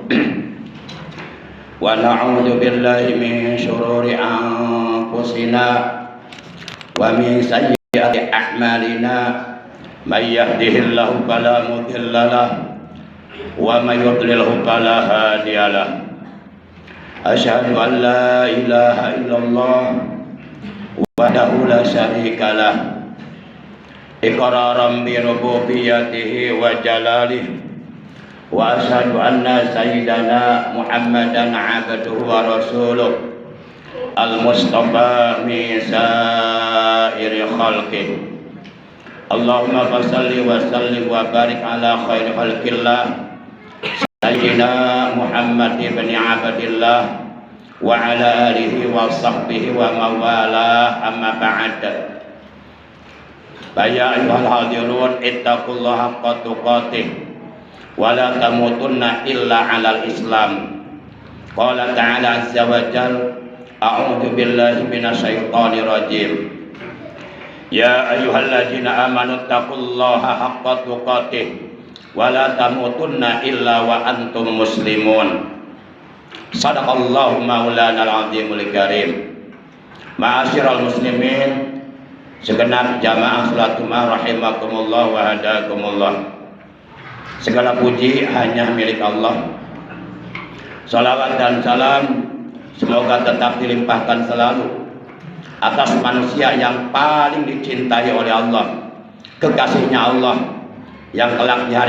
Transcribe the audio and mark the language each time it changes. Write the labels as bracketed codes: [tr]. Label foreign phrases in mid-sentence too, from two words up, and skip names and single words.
[ar] ونعوذ بالله من شرور أنفسنا ومن سيئات أعمالنا من يهده الله فلا مضل له ومن يضلله فلا هادي له أشهد أن لا إله إلا الله وحده لا شريك له إقرارا بربوبيته وجلاله وأشهد أن سيدنا محمدا عبده ورسوله المصطفى من سائر خلقه. اللهم صل وسلم وبارك على خير خلق الله سيدنا محمد بن عبد الله وعلى آله وصحبه ومولاه، أما بعد. يا أيها الحاضرون اتقوا الله حق تقاته ولا تموتن إلا على الإسلام. قال تعالى عز وجل أعوذ بالله من الشيطان الرجيم. يا أيها الذين آمنوا اتقوا الله حق تقاته ولا تموتن إلا وأنتم مسلمون. صدق الله مولانا العظيم الكريم. معاشر المسلمين, [id] segenap jamaah salat Jumat [ar] رحمكم الله وهداكم الله. [id] Segala puji hanya milik Allah. Salawat dan salam semoga tetap dilimpahkan selalu atas manusia yang paling dicintai oleh Allah, kekasihnya Allah, yang kelak di